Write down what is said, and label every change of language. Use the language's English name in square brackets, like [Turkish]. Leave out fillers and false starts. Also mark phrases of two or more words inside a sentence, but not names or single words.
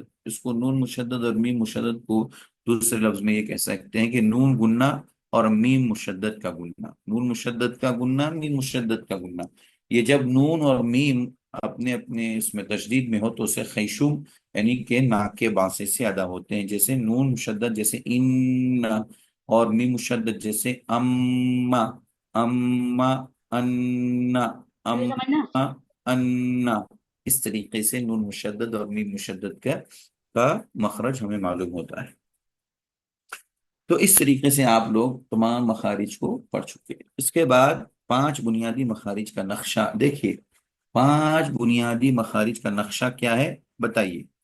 [Urdu] اس کو نون مشدد اور میم مشدد کو دوسرے لفظ میں یہ کہہ سکتے ہیں کہ نون گننا اور میم مشدد کا گننا، نون مشدد کا گننا، میم مشدد کا گننا۔ یہ جب نون اور میم اپنے اپنے اس میں تشدید میں ہو تو اسے خیشوم یعنی کہ ناک کے باسے سے ادا ہوتے ہیں، جیسے نون مشدد جیسے ان، اور میم مشدد جیسے اما، اما، ان، اما، ان۔ اس طریقے سے نون مشدد اور میم مشدد کا مخرج ہمیں معلوم ہوتا ہے۔ تو اس طریقے سے آپ لوگ تمام مخارج کو پڑھ چکے ہیں۔ اس کے بعد 5 بنیادی مخارج کا نقشہ دیکھیے، 5 بنیادی مخارج کا نقشہ کیا ہے بتائیے۔